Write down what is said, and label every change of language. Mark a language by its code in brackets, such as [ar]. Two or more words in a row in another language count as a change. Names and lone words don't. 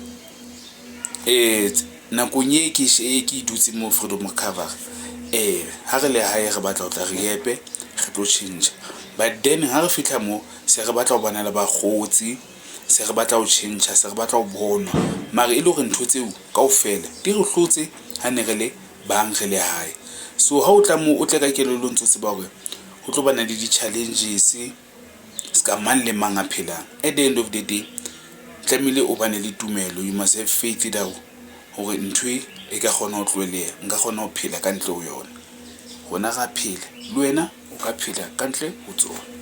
[st] nakong e ke dutse mo Freedom Recovery, ha re le hae re batla ho tla re epe re tlo tšhentšha, [en] but then [st] ha re fihla mo se re batla ho bana le bakgotsi, se re batla ho tšhentšha, se re batla ho bonwa, mara e le hore ntho tseo kaofela di re hlotse ha ne re le bang re le hae. So ha o tla mo o tle ka kelello ntse tseba hore ho tlo bana le di-challenges ska mang le mang a phelang. [en] At the end of the day [st] tlamehile o bane le tumelo, [en] you must have faith that [st] hore ntho e ka kgona ho tloeleha, nka kgona ho phela ka ntle ho yona. Rona ra phela le wena o ka phela ka ntle ho tsona.